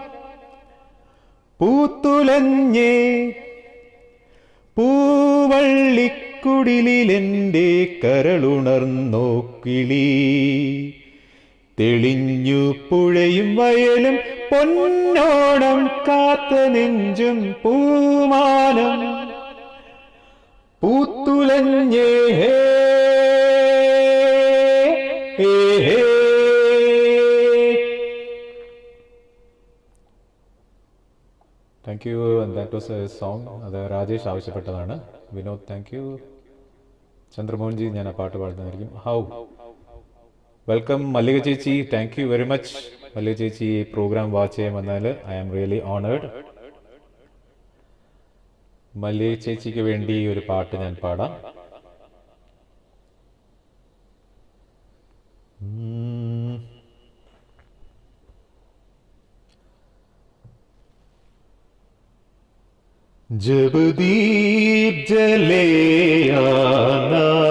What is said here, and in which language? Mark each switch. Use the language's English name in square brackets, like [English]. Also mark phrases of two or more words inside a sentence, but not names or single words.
[Malayalam] പൂത്തുലഞ്ഞേ പൂവള്ളിക്കുടിലെൻ്റെ കരളുണർന്നു കിളി, തെളിഞ്ഞു പുഴയും വയലും പൊന്നോണം കാത്ത നെഞ്ചും പൂമാനം പൂത്തുലഞ്ഞേ. [English] Thank you. That was a song. [Malayalam] അത് രാജേഷ് ആവശ്യപ്പെട്ടതാണ്. വിനോദ്, [English] thank you. [Malayalam] ചന്ദ്രമോഹൻജി, ഞാൻ ആ പാട്ട് പാടുന്നതായിരിക്കും. [English] how welcome [Malayalam] മല്ലിക ചേച്ചി, [English] thank you very much. [Malayalam] മല്ലിക ചേച്ചി ഈ [English] program watch [Malayalam] ചെയ്യാൻ വന്നാൽ [English] I am really honoured. [Malayalam] മല്ലിക ചേച്ചിക്ക് വേണ്ടി ഒരു പാട്ട് ഞാൻ പാടാം. [Hindi] जब दीप जले आना,